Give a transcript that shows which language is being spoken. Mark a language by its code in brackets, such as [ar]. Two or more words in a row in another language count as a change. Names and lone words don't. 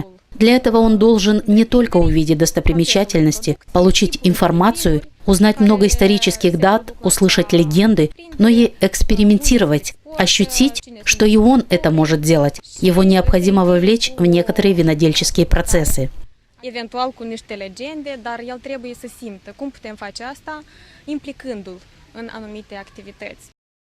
[ru] Для этого он должен не только увидеть достопримечательности, получить информацию, узнать много исторических дат, услышать легенды, но и экспериментировать, ощутить, что и он это может делать. Его необходимо вовлечь в некоторые винодельческие процессы. [ro] Eventual cu niște legende, dar el trebuie să simtă cum putem face asta implicându-l în anumite activități.